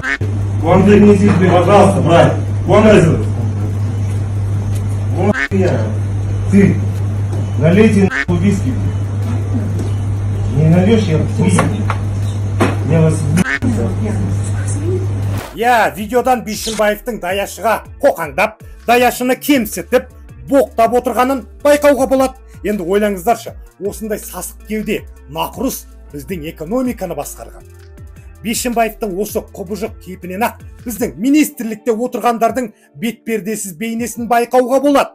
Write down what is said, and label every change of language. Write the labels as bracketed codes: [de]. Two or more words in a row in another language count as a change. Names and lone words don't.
[ru] Куанды не здесь, пожалуйста, брат. Куанды. Ты налейте нахуй виски. Не нальешь, я виски. Я вас [kk] Я видеодан Бишімбаевтың даяшыға қоқаңдап, даяшыны кемсітіп, боқтап отырғанын байқауға болады. Енді ойлаңыздаршы, осындай сасық кеуде, нақұрыс біздің экономиканы басқарған. Бишімбаевтың осы құбыжық кейпінен ақ біздің министрлікте отырғандардың бетпердесіз бейнесін байқауға болады.